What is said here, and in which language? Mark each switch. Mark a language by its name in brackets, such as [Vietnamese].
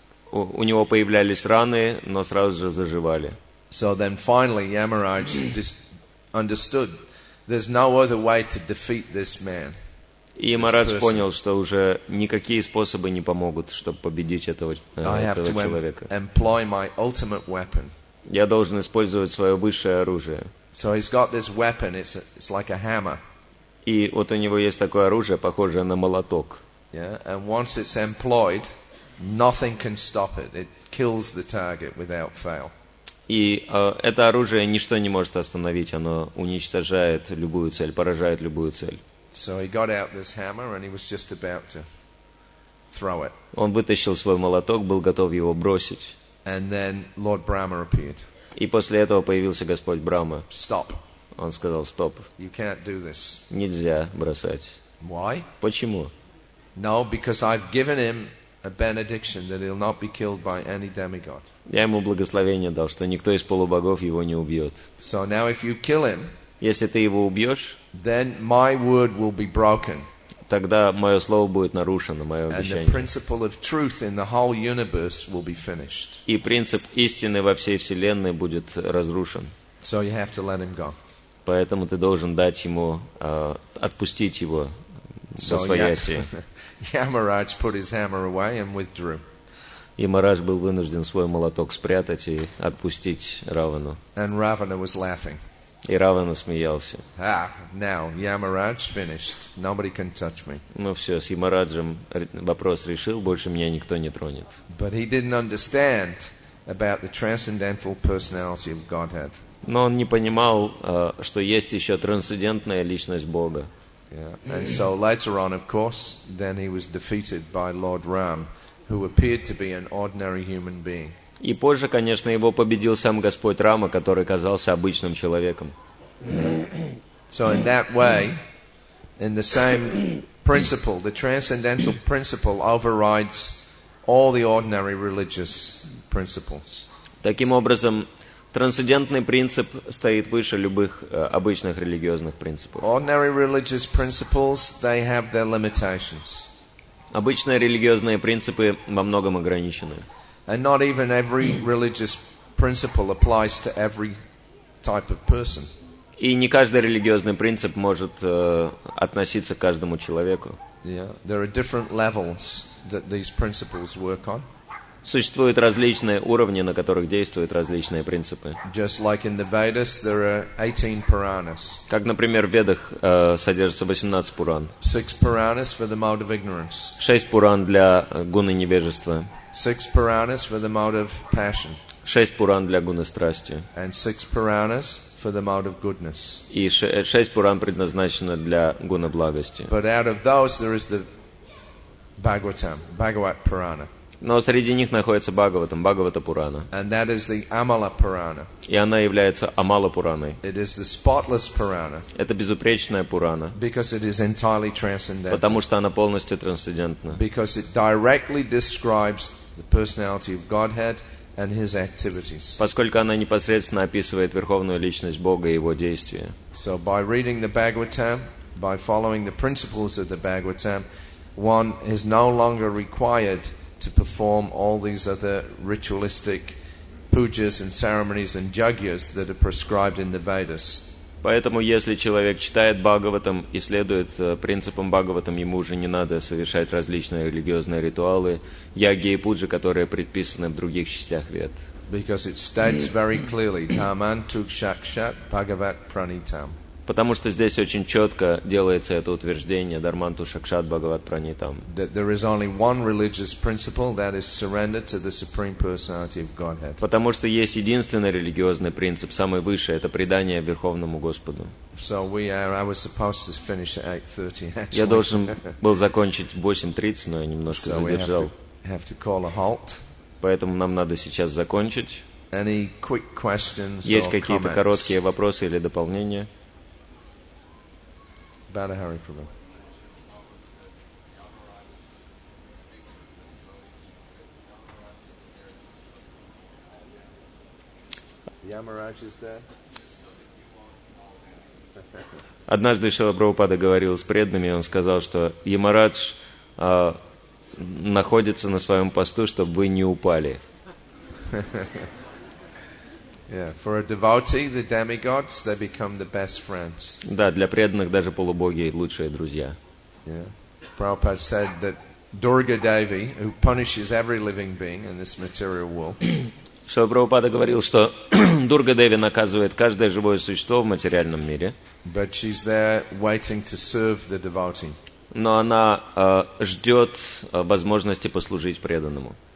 [Russian] У него появлялись раны, но сразу же заживали. [English] So then finally Yamaraj understood there's no other way to defeat this man. [Russian] И Ямарадж понял, что уже никакие способы не помогут, чтобы победить этого человека. [English] Employ my ultimate weapon. [Russian] Я должен использовать свое высшее оружие. [English] So he's got this weapon, it's like a hammer. [Russian] И вот у него есть такое оружие, похожее на молоток. [English] Yeah, and once it's employed, nothing can stop it. It kills the target without fail. [Russian] И это оружие ничто не может остановить, оно уничтожает любую цель, поражает любую цель. [English] So he got out this hammer and he was just about to throw it. [Russian] Он вытащил свой молоток, был готов его бросить. [English] And then Lord Brahma appeared. [Russian] И после этого появился Господь Брахма. [English] Stop. [Russian] Он сказал: стоп. [English] You can't do this. [Russian] Нельзя бросать. [English] Why? [Russian] Почему? [English] No, because I've given him a benediction that he'll not be killed by any demigod. [Russian] Я ему благословение дал, что никто из полубогов его не убьет. [English] So now if you kill him, [Russian] если ты его убьешь, [English] then my word will be broken. [Russian] Тогда мое слово будет нарушено, мое обещание. [English] And the principle of truth in the whole universe will be finished. [Russian] И принцип истины во всей вселенной будет разрушен. [English] So you have to let him go. [Russian] Поэтому ты должен дать ему, отпустить его восвояси. [English] Yamaraj put his hammer away and withdrew. [Russian] Ямарадж был вынужден свой молоток спрятать и отпустить Равану. [English] And Ravana was laughing. [Russian] И Равана смеялся. [English] Now Yamaraj finished. Nobody can touch me. [Russian] Ну все, с Ямараджем вопрос решил, больше меня никто не тронет. [English] But he didn't understand about the transcendental personality of Godhead. [Russian] Но он не понимал, что есть еще трансцендентная личность Бога. [English] Yeah. And so later on, of course, then he was defeated by Lord Ram, who appeared to be an ordinary human being. [Russian] И позже, конечно, его победил сам Господь Рама, который казался обычным человеком. [English] So in that way, in the same principle, the transcendental principle overrides all the ordinary religious principles. [Russian] Таким образом, трансцендентный принцип стоит выше любых обычных религиозных принципов. [English] Ordinary religious principles, they have their limitations. [Russian] Обычные религиозные принципы во многом ограничены. [English] And not even every religious principle applies to every type of person. [Russian] И не каждый религиозный принцип может относиться к каждому человеку. [English] Yeah, there are different levels that these principles work on. [Russian] Существуют различные уровни, на которых действуют различные принципы. [English] Just like in the Vedas, there are 18 Puranas. [Russian] Как, например, в Ведах содержится 18 Пуран. [English] 6 Puranas for the mode of ignorance. [Russian] 6 Пуран для гуны невежества. [English] 6 Puranas for the mode of passion. [Russian] 6 Пуран для гуны страсти. [English] And 6 Puranas for the mode of goodness. [Russian] И 6 Пуран предназначено для гуны благости. [English] But out of those, there is the Bhagavad Purana. [Russian] Но среди них находится Бхагаватам, Бхагавата Пурана. [English] And that is the Amala Purana. [Russian] И она является Амала Пураной. [English] It is the spotless Purana. [Russian] Это безупречная Пурана. [English] Because it is entirely transcendental. [Russian] Потому что она полностью трансцендентна. [English] Because it directly describes the personality of Godhead and His activities. [Russian] Поскольку она непосредственно описывает верховную личность Бога и Его действия. [English] So by reading the Bhagavatam, by following the principles of the Bhagavatam, one is no longer required to perform all these other ritualistic pujas and ceremonies and yagyas that are prescribed in the Vedas. [Russian] Поэтому, если человек читает Бхагаватам и следует принципам Бхагаватам, ему уже не надо совершать различные религиозные ритуалы, яги и пуджи, которые предписаны в других частях Вед. [English] Because it states very clearly, [Sanskrit] Dhamman tuk shakshat bhagavat pranitam. [Russian] Потому что здесь очень четко делается это утверждение [Sanskrit] Дharmantу Шакшат Бхагават Пранитам. [English] That there is only one religious principle, that is surrender to the Supreme Personality of Godhead. [Russian] Потому что есть единственный религиозный принцип, самый высший, это предание Верховному Господу. [English] So I was supposed to finish at 8:30 actually. [Russian] Я должен был закончить в 8:30, но я немножко задержал. [English] have to call a halt. [Russian] Поэтому нам надо сейчас закончить. [English] Any quick questions [Russian] Есть [English] or [Russian] какие-то [English] comments? [Russian] короткие вопросы или дополнения? [English] Bada Hari Prabhu. Yamaraj is there? [Russian] Однажды Шрила Прабхупада говорил с преданными, он сказал, что Ямарадж находится на своем посту, чтобы вы не упали. [English] Yeah, for a devotee, the demigods, they become the best friends. [Russian] Да, для преданных даже полубоги лучшие друзья. [English] Yeah. Prabhupada said that Durga Devi, who punishes every living being in this material world, [Russian] Шрила Прабхупада говорил, что Дурга Деви наказывает каждое живое существо в материальном мире, [English] but she's there waiting to serve the devotee. [Russian] но она ждет возможности послужить преданному.